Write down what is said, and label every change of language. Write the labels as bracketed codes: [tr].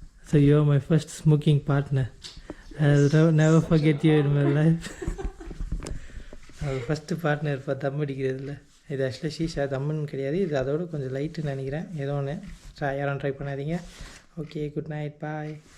[en] So you are my first smoking partner. I'll never forget you in my life. [ta] அது first partner இப்போ தம் அடிக்கிறதுல. இது ஆக்சுவலாக ஷீஷா தம்முன்னு கிடையாது. இது அதோட கொஞ்சம் லைட்டுன்னு நினைக்கிறேன். ஏதோ ஒன்று யாரும் ட்ரை பண்ணாதீங்க. [en] Okay, good night, bye.